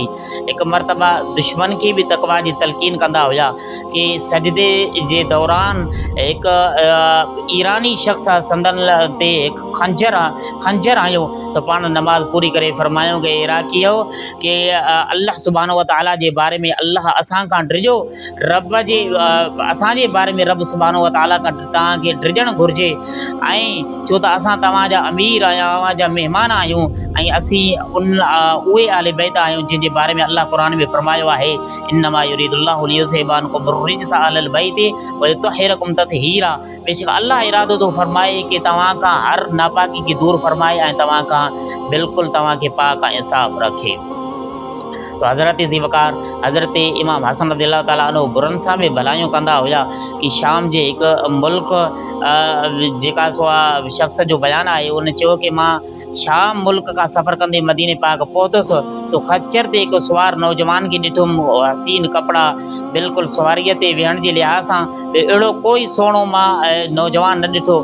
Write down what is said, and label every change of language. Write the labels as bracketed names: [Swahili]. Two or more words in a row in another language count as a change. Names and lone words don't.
[Sindhi] हिकु मरतबा दुश्मन खे बि तक़वा जी तलक़ीन कंदा हुया कि सजदे जे दौरान हिकु ईरानी शख़्स संदन ते हिकु खंजर आयो त पाण नमाज़ पूरी करे फरमायूं कि इराक़ीयो कि अल्लाह [Arabic] سبحانه وتعالى [Sindhi] जे बारे में अल्लाह असां खां डिॼो, असांजे बारे में रब [Arabic] سبحانه وتعالى [Sindhi] खां तव्हांखे डिॼणु घुरिजे। ऐं छो त असां तव्हांजा अमीर आहियूं, तव्हांजा महिमान आहियूं ऐं असीं उहे आले बैत आहियूं जिन जे बारे में अल्लाह क़ुरान में फरमायो आहे [Arabic] إنما يريد الله ليذهب عنكم الرجس أهل البيت ويطهركم تطهيرا. [Sindhi] बेशक अल्लाह इरादो थो फरमाए कि तव्हां खां हर नापाकी खे दूर फरमाए ऐं तव्हां खां बिल्कुलु तव्हांखे पाक ऐं साफ़ रखे। तो हज़रत ज़ी वक़ार हज़रत इमाम हसन [Arabic] رضي الله تعالى عنه [Sindhi] बुरनि सां बि भलाइयूं कंदा हुया कि शाम जे हिकु मुल्क जेका सो आहे शख़्स जो बयानु आहे उन चयो कि मां शाम मुल्क खां सफ़र कंदे मदीने पाक पहुतुसि तो खच्चर ते हिकु सुवार नौजवान खे ॾिठुमि हसीन कपिड़ा बिल्कुलु सुवारीअ ते विहण जे लिहाज़ सां अहिड़ो कोई सुहिणो मां नौजवान न ॾिठो।